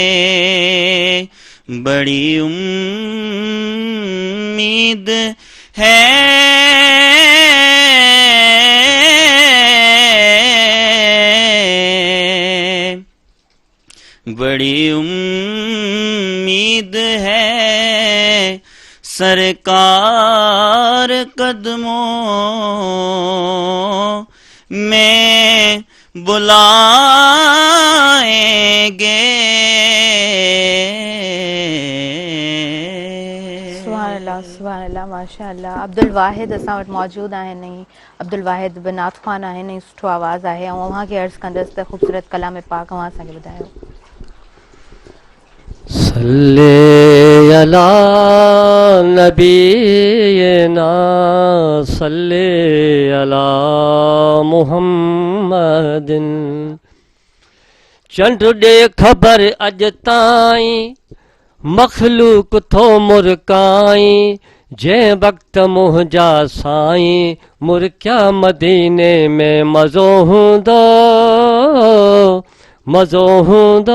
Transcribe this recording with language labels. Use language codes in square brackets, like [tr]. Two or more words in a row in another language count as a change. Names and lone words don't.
[ur] بڑی امید ہے بڑی امید ہے سرکار قدموں میں بلائیں گے. [ar] سبحان اللہ ماشاء اللہ. [sd] عبدالواحد असां वटि मौजूदु आहिनि ऐं अब्दुल बनात ख़ान आहिनि ऐं सुठो आवाज़ु आहे ऐं अव्हांखे अर्ज़ु कंदसि त ख़ूबसूरत कलाम पाक अव्हां असांखे ॿुधायो. [ar] صلِّ على نبينا صلِّ على محمدٍ. [sd] चंड ॾे ख़बर अॼु ताईं मखलूक थो मुरकाई जंहिं वक़्त मुंहिंजा साईं मुरकिया मदीने में मज़ो हूंदो.